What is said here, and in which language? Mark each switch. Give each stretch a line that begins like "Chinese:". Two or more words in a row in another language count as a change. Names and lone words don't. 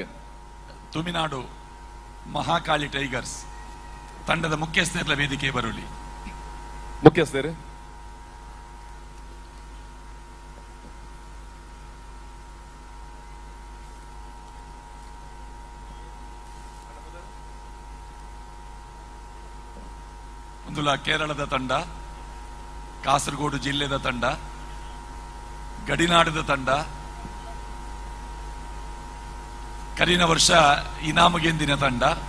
Kannada: ತಮಿಳುನಾಡು ಮಹಾಕಾಳಿ ಟೈಗರ್ಸ್ ತಂಡದ ಮುಖ್ಯಸ್ಥರ ವೇದಿಕೆ ಬರುಳಿ. ಮುಖ್ಯಸ್ಥರು
Tulu: ಒಂದುಲ ಕೇರಳದ ತಂಡ, ಕಾಸರಗೋಡು ಜಿಲ್ಲೆದ ತಂಡ, ಗಡಿನಾಡದ ತಂಡ, ಕರಿನ ವರ್ಷ ಇನಾಮಗೆಂದಿನ ತಂಡ.